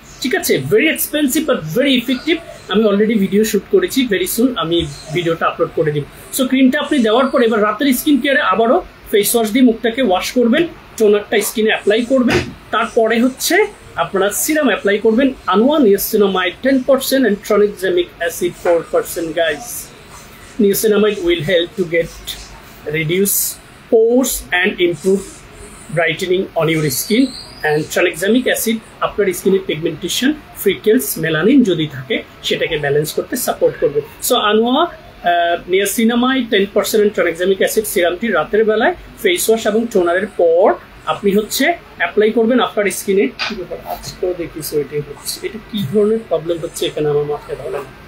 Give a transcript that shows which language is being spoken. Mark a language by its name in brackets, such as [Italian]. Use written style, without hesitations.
[Bangla] ঠিক আছে, [English] Very expensive but very effective. [Bangla] আমি অলরেডি ভিডিও শ্যুট করেছি, ভেরি সুন আমি ভিডিওটা আপলোড করে দিব। সো ক্রিমটা আপনি দেওয়ার পর এবার রাতের স্কিন কেয়ারে আবারও ফেস ওয়াশ দিয়ে মুখটাকে ওয়াশ করবেন, টোনারটা স্কিনে অ্যাপ্লাই করবেন। তারপরে হচ্ছে আপনারা সিরাম অ্যাপ্লাই করবেন, আনোয়া niacinamide 10% [English] and tranexamic acid 4% guys. Niacinamide will help to get reduce pores and improve brightening on your skin, and tranexamic acid [Bangla] আপনার স্কিনের পিগমেন্টেশন, ফ্রিকেলস, মেলানিন যদি থাকে সেটাকে ব্যালেন্স করতে সাপোর্ট করবে। So আনোয়া niacinamide 10% and tranexamic acid সিরামটি রাতের বেলায় face wash এবং টোনারের পর আপনি হচ্ছে অ্যাপ্লাই করবেন আপনার স্কিনে। আজকেও দেখিস এটাই হচ্ছে, এটা কি ধরনের প্রবলেম হচ্ছে এখানে আমার মাথায় ধরে না।